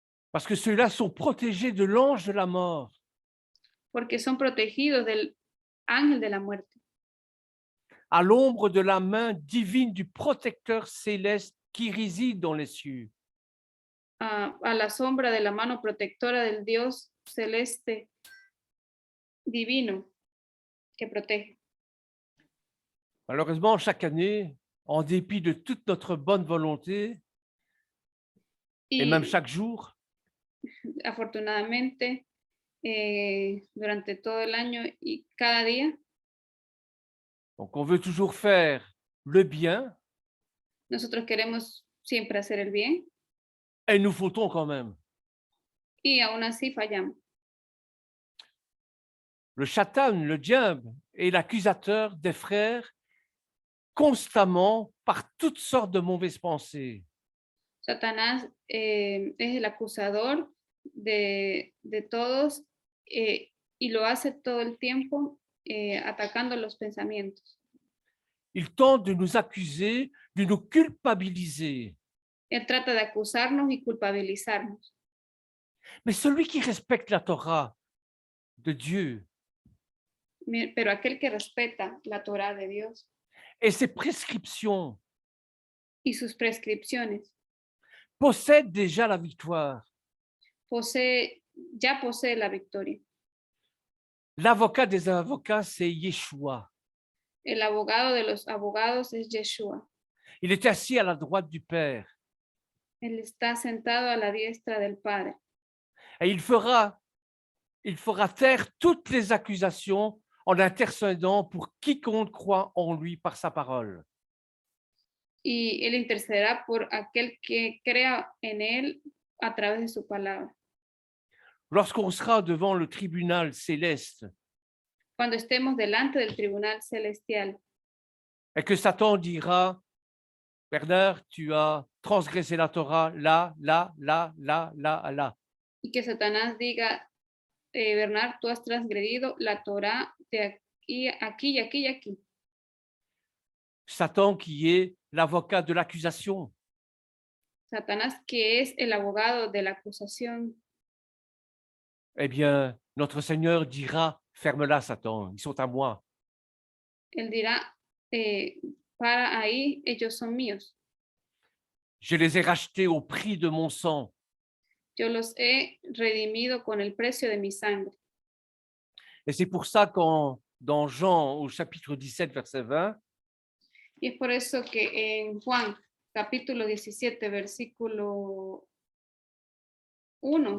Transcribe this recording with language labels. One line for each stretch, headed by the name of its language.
French: Parce que ceux-là sont protégés de l'ange de la mort.
Spanish: Porque son protegidos del ángel de la muerte,
French: À l'ombre de la main divine du protecteur céleste qui réside dans les cieux.
Spanish: a la sombra de la mano protectora del Dios celeste divino que protege.
French: Malheureusement, chaque année, en dépit de toute notre bonne volonté, et même
Spanish: Y
French: chaque jour,
Spanish: afortunadamente, durante todo el año y cada día,
French: donc on veut toujours faire le bien,
Spanish: nosotros queremos siempre hacer el bien
French: et nous fautons quand même.
Spanish: y aún así fallamos.
French: Le Satan, le diable, est l'accusateur des frères constamment par toutes sortes de mauvaises pensées.
Spanish: Satanás es el acusador de todos y lo hace todo el tiempo atacando los pensamientos.
French: Il tente de nous accuser, de nous culpabiliser.
Spanish: Él trata de acusarnos y culpabilizarnos.
French: Mais celui qui respecte la Torah de Dieu
Spanish: Pero aquel que respeta la Torá de Dios
French: et ses prescriptions
Spanish: y sus prescripciones
French: possède déjà la victoire.
Spanish: ya posee la victoria.
French: L'avocat des avocats, c'est Yeshua.
Spanish: El abogado de los abogados es Yeshua.
French: Il est assis à la droite du Père.
Spanish: Él está sentado a la diestra del Padre.
French: Et il fera taire toutes les accusations en intercédant pour quiconque croit en lui par sa parole.
Spanish: Y él intercederá por aquel que crea en él a través de su palabra.
French: Lorsqu'on sera devant le tribunal céleste
Spanish: Cuando estemos delante del tribunal celestial
French: et que Satan dira, Bernard, tu as transgressé la Torah là, là, là, là, là, là.
Spanish: y que Satanás diga, Bernard, tú has transgredido la Torá de aquí, aquí y aquí y aquí.
French: Satan qui est l'avocat de l'accusation.
Spanish: Satanás, que es el abogado de la acusación,
French: Eh bien, notre Seigneur dira, ferme-la, Satan, ils sont à moi.
Spanish: él dirá, para ahí, ellos son míos.
French: Je les ai rachetés au prix de mon sang.
Spanish: Yo los he redimido con el precio de mi sangre.
French: Et c'est pour ça qu'en dans Jean au chapitre 17, verset 20,
Spanish: Y es por eso que en Juan, capítulo 17, versículo 1,